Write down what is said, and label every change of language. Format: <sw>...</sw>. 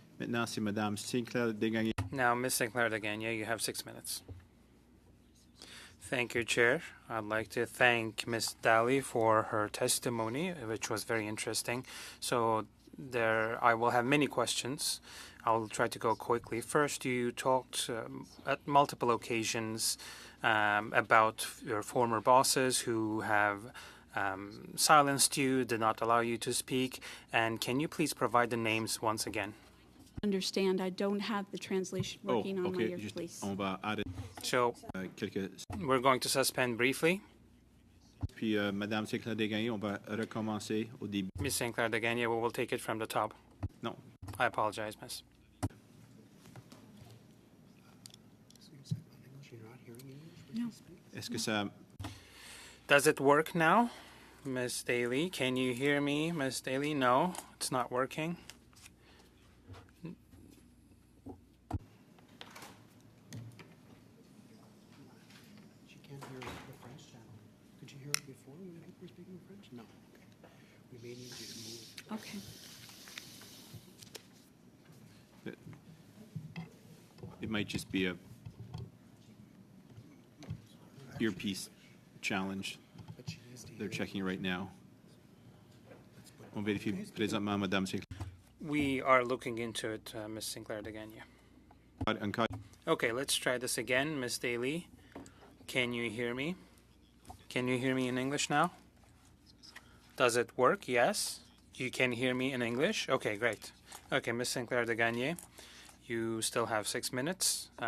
<fr>Maintenant, c'est Madame Sinclair Desgagnés.</fr> <en>Now, Ms. Sinclair Degania, you have 6 minutes. Thank you, Chair. I'd like to thank Ms. Daly for her testimony, which was very interesting. So I will have many questions. I'll try to go quickly. First, you talked at multiple occasions about your former bosses who have silenced you, did not allow you to speak. And can you please provide the names once again? Understand, I don't have the translation working on my ear, please.</en> <fr>On va arrêter</fr> <en>So</en> <fr>quelques...</fr> <en>we're going to suspend briefly.</en> <fr>Puis, Madame Sinclair Desgagnés, on va recommencer au début.</fr> <en>Ms. Sinclair Degania, we will take it from the top.</en> <fr>Non.</fr> <en>I apologize, Miss. So you said in English, you're not hearing English when you speak?</en> <fr>Est-ce que ça...</fr> <en>Does it work now, Miss Daly? Can you hear me, Miss Daly? No, it's not working. She can't hear the French channel. Could you hear it before when people were speaking French? No. Okay. We may need you to move. Okay. It might just be a earpiece challenge. But she needs to They're hear. checking right now.</en> <fr>On vérifie présentement, Madame Sinclair.</fr> <en>We are looking into it, Miss Sinclair Degania.</en> <fr>Encore.</fr> <en>Okay, let's try this again, Miss Daly. Can you hear me? Can you hear me in English now? Does it work? Yes. You can hear me in English? Okay, great. Okay, Miss Sinclair Degania, you still have 6 minutes.</en>